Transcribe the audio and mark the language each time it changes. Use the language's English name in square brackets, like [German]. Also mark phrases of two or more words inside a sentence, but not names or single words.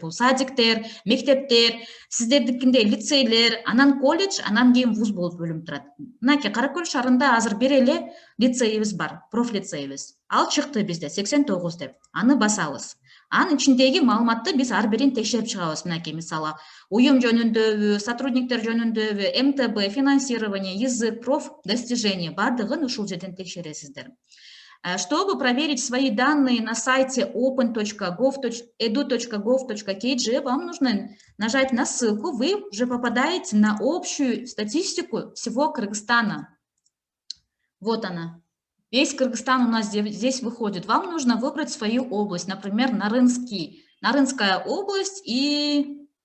[Kyrgyz] Бул садиктер, мектептер, сиздердикиндей лицейлер, анан колледж, анан кийин вуз болуп бөлүм турат. Мынакей Кара Көл шаарында азыр бир эле лицейибиз бар, профлицейибиз. Ал чыкты бизде 89 деп. Аны басабыз. Анын ичиндеги маалыматты биз ар бирин текшерип чыгабыз. Мынакей мисалы уюм жөнүндөбү, сотрудниктер жөнүндөбү, МТБ, [Russian] финансирование, язык, проф достижение [Kyrgyz] бардыгын ушул жерден текшересиздер. [Russian] Чтобы проверить свои данные на сайте open.edu.gov.kg, вам нужно нажать на ссылку, вы уже попадаете на общую статистику всего Кыргызстана. Вот она. Весь Кыргызстан у нас здесь выходит. Вам нужно выбрать свою область, например, Нарынская область и...